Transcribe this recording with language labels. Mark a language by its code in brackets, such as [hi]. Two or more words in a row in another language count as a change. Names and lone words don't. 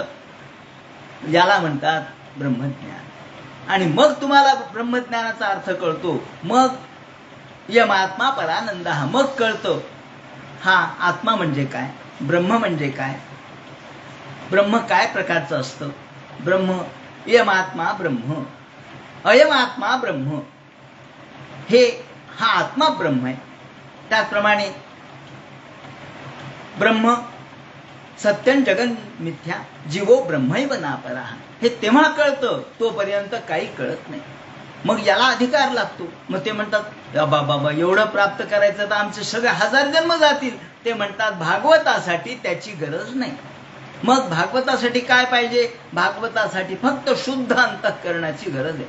[mr] याला म्हणतात ब्रह्मज्ञान. आणि मग तुम्हाला ब्रह्मज्ञानाचा अर्थ कळतो. मग [sa] यमात्मा परानंद, [mr] मग कळतं हा आत्मा म्हणजे काय, ब्रह्म म्हणजे काय, ब्रह्म काय प्रकारचं असतं. [sa] ब्रह्म यमात्मा ब्रह्म, अयमात्मा ब्रह्म, [mr] हा आत्मा ब्रह्म आहे. [sa] त्याचप्रमाणे ब्रह्म सत्यं जगन मिथ्या जीवो ब्रह्मैव नापरा, [mr] हे तेव्हा कळतं, तोपर्यंत काही कळत नाही. मग याला अधिकार लागतो. मग ते म्हणतात बाबा एवढं प्राप्त करायचं तर आमचे सगळे 1000 जन्म जातील. ते म्हणतात भागवतासाठी त्याची गरज नाही. मग भागवतासाठी काय पाहिजे? भागवतासाठी फक्त शुद्ध अंतःकरणाची गरज आहे.